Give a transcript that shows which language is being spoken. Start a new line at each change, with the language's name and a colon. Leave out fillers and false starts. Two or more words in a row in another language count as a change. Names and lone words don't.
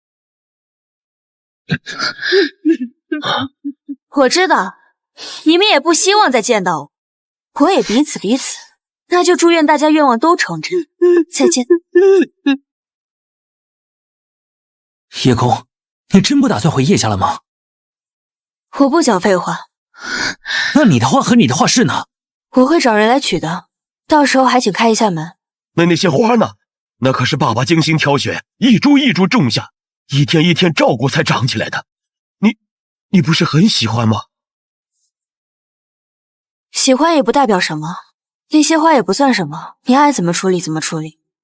Chinese: 我知道你們也不希望再見到我，我也彼此，那就祝願大家願望都成真。再見。叶公，你真不打算回叶家了嗎？我不講廢話。那你的畫和你的畫室呢？我會找人來取的，到時候還請開一下門。那些花呢？那可是爸爸精心挑選，一株一株種下，一天一天照顧才長起來的。你不是很喜歡嗎？喜歡也不代表什麼，那些花也不算什麼，你愛怎麼處理怎麼處理。